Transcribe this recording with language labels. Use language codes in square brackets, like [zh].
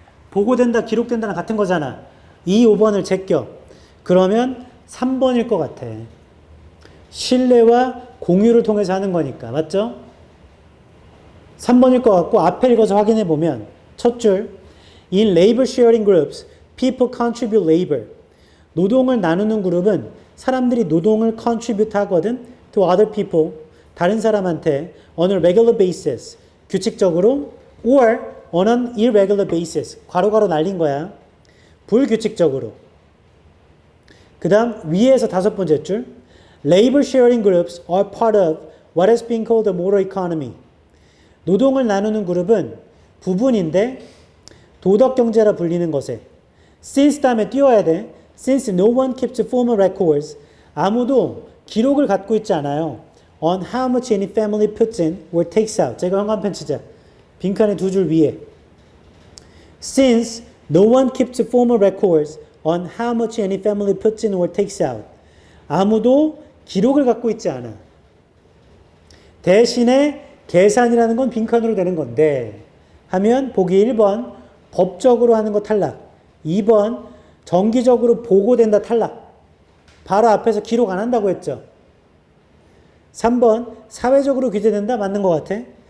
[ko] 보고된다, 기록된다는 같은 거잖아. 2, 5번을 제껴. 그러면 3번일 것 같아. 신뢰와 공유를 통해서 하는 거니까. 맞죠? 3번일 것 같고 앞에 읽어서 확인해 보면 첫 줄 [en] In labor sharing groups, people contribute labor. [ko] 노동을 나누는 그룹은 사람들이 노동을 contribute 하거든 [en] to other people, [ko] 다른 사람한테 [en] on a regular basis, [ko] 규칙적으로 [en] or on an irregular basis, [ko] 괄호괄호 날린 거야. 불규칙적으로. 그 다음 위에서 다섯 번째 줄 [en] Labor sharing groups are part of what has been called the moral economy. [ko] 노동을 나누는 그룹은 부분인데 도덕경제라 불리는 것에 since 다음에 띄워야 돼. [en] Since no one keeps formal records, [ko] 아무도 기록을 갖고 있지 않아요. [en] On how much any family puts in or takes out. [ko] 제가 형광펜 치자. 빈칸의 두 줄 위에. [en] Since no one keeps formal records on how much any family puts in or takes out. [ko] 아무도 기록을 갖고 있지 않아. 대신에 계산이라는 건 빈칸으로 되는 건데 하면 보기 1번 법적으로 하는 거 탈락. 2번 정기적으로 보고된다 탈락. 바로 앞에서 기록 안 한다고 했죠. 3번 사회적으로 규제된다 맞는 것 같아.